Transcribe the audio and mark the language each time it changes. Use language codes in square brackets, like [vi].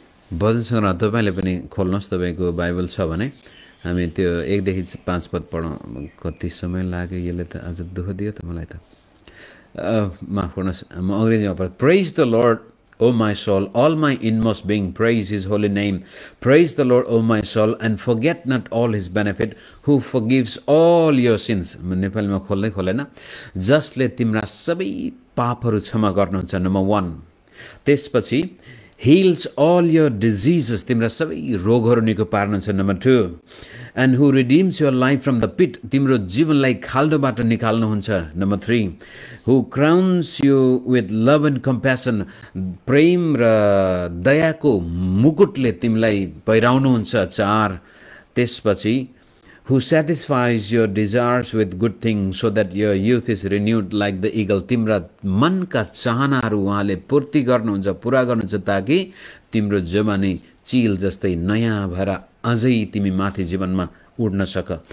[ne] भजन सङ्ग्रह तपाईँले पनि खोल्नुहोस्, तपाईँको बाइबल छ भने। हामी त्यो 1 देखि 5 पद पढौँ। कति समय लाग्यो, यसले त आज दुःख दियो त मलाई त। माफ गर्नुहोस्, म अङ्ग्रेजीमा पढ्छु। [en] Praise the Lord O my soul, all my inmost being, praise his holy name. Praise the Lord, O my soul, and forget not all his benefit, who forgives all your sins. [ne] नेपालीमा खोल्दै खोलेन। जसले तिम्रा सबै पापहरू क्षमा गर्नुहुन्छ, नम्बर 1। त्यसपछि [en] heals all your diseases, [ne] तिम्रा सबै रोगहरू निको पार्नुहुन्छ, number 2। [en] and who redeems your life from the pit, [ne] तिम्रो जीवनलाई खाल्डोबाट निकाल्नुहुन्छ, number 3। [en] who crowns you with love and compassion, [ne] प्रेम र दयाको मुकुटले तिमीलाई पहिराउनुहुन्छ, 4। त्यसपछि [en] who satisfies your desires with good things so that your youth is renewed like the eagle, [ne] तिम्रा मनका चाहनाहरू उहाँले पूर्ति गर्नुहुन्छ, पुरा गर्नुहुन्छ, ताकि तिम्रो जवानी चिल जस्तै नयाँ भएर अझै तिमी माथि जीवनमा उड्न सक।